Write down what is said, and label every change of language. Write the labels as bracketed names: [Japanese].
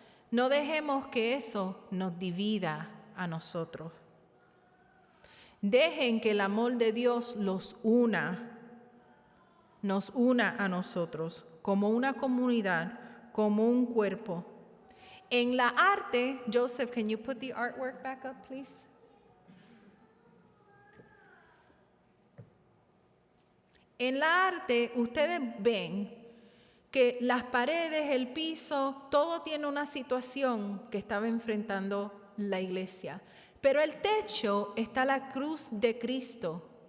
[Spanish] No dejemos que eso nos divida a nosotros. Dejen que el amor de Dios nos una a nosotros como una comunidad, como un cuerpo. En la arte, [English] Joseph, can you put the artwork back up, please? [Spanish] En la arte, ustedes ven que las paredes, el piso, todo tiene una situación que estaba enfrentando la iglesia. Pero el techo está la cruz de Cristo.